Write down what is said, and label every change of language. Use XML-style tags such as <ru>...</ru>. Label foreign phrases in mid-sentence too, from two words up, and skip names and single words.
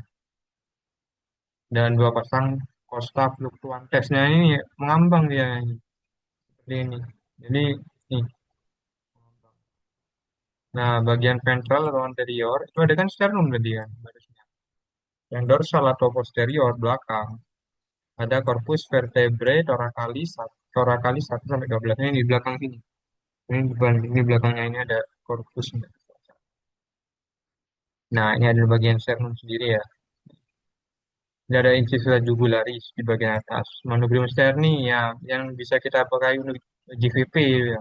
<id>Dan 2 pasang</id> <la>Costa Fluctuantes.</la> <id>Nah ini mengambang dia ini. Seperti ini. Jadi nih. Nah, bagian ventral atau anterior itu ada kan sternum tadi kan. Yang dorsal atau posterior belakang ada</id> <la>corpus vertebrae thoracalis, thoracalis</la> <id>1 sampai 12. Ini di belakang sini. Ini belakangnya ini ada corpusnya. Nah, ini adalah bagian sternum sendiri ya. Ini ada</id> <la>incisura jugularis</la> <id>di bagian atas.</id> <la>Manubrium sterni</la> <id>ya, yang bisa kita pakai untuk GVP ya.</id>